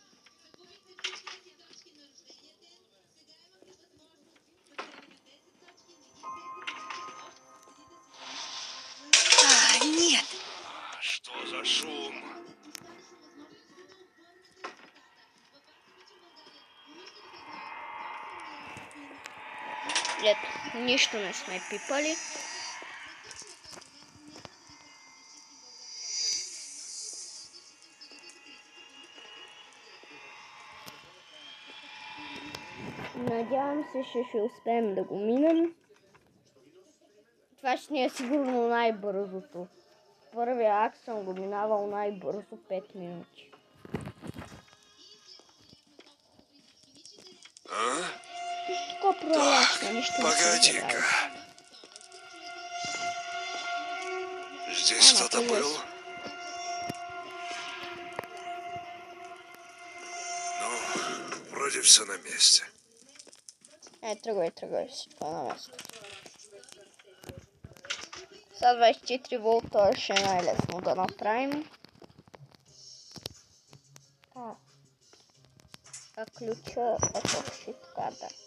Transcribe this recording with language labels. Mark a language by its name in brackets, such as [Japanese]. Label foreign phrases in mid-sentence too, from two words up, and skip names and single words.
[Russian] Нет. Что за шум? [Bulgarian] Ето, нищо не сме пипали. Надявам се, ще успеем да го минем. Това ще ни е сигурно най-бързото. Първия акт съм го минавал най-бързо 5 минути. Тук пролешно, нищо не се забравя. [Russian] Погоди-ка. Здесь кто-то был? Ну, вроде все на месте. [Bulgarian] Тръгвай, всичко на место. Сега 24 волта ще е най-лесно да направим. А ключа е в шитката.